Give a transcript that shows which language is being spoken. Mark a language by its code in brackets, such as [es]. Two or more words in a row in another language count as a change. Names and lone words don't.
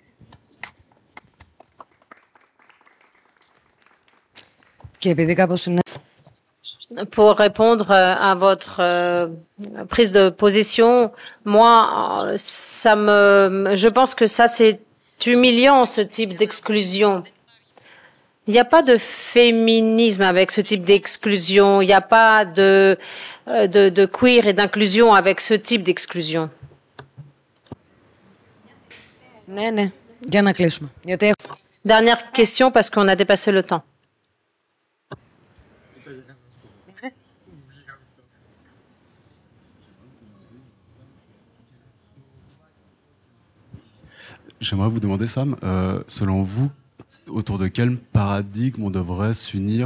[fr] Pour répondre à votre prise de position, moi, je pense que ça, c'est humiliant, ce type d'exclusion. Il n'y a pas de féminisme avec ce type d'exclusion. Il n'y a pas de queer et d'inclusion avec ce type d'exclusion. [el] Για να κλείσουμε. Γιατί [fr] Dernière question parce qu'on a dépassé le temps. J'aimerais vous demander, Sam, selon vous, autour de quel paradigme on devrait s'unir